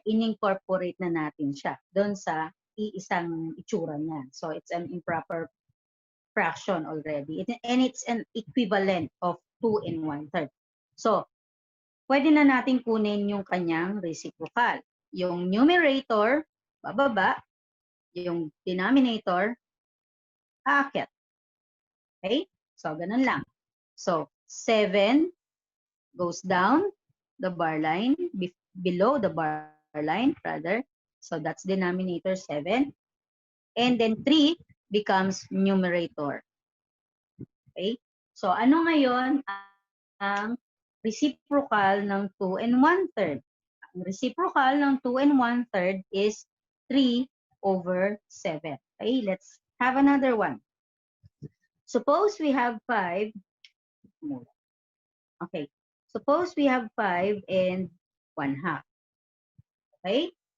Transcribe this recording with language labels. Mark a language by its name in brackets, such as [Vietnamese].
[Filipino] In-incorporate na natin siya doon sa iisang itsura niya. [English] So, it's an improper fraction already. And it's an equivalent of 2 and 1/3. [Filipino] So, pwede na natin kunin yung kanyang reciprocal. Yung numerator, bababa. Yung denominator, aakyat. Okay? So, ganun lang. [English] So, 7 goes down the bar line, below the bar line, rather. So, that's denominator 7. And then 3 becomes numerator. Okay? [Filipino] So, ano ngayon ang reciprocal ng 2 and 1/3? Ang reciprocal ng 2 and 1/3 [English] is 3 over 7. Okay? Let's have another one. Suppose we have 5. Okay. Suppose we have 5 and 1/2. Okay?